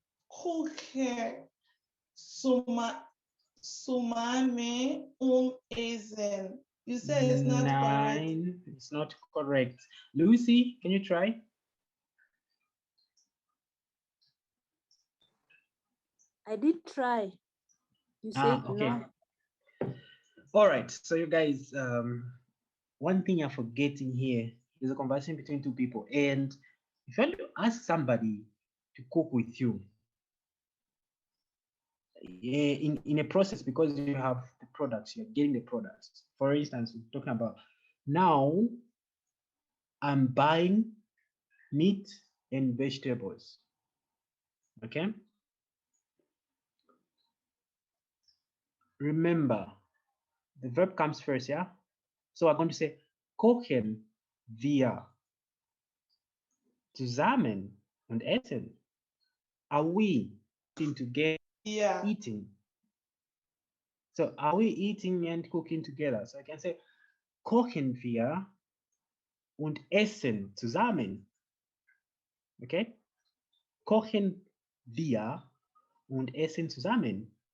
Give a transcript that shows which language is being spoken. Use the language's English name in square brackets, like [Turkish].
[German] Gucken zusammen und essen. [English] You said it's not correct. 9. It's not correct. Lucy, can you try? I did try. You said Okay. no. All right. So you guys, one thing you're forgetting here is a conversation between two people. And if you want to ask somebody to cook with you, in a process, because you have the products, you're getting the products. For instance, we're talking about now I'm buying meat and vegetables. Okay. Remember, the verb comes first, yeah? So I'm going to say [German] kochen wir zusammen und essen. [English] Are we eating together? Yeah. Eating. So are we eating and cooking together? So I can say [German] kochen wir und essen zusammen. [English] Okay? [German] Kochen wir und essen zusammen.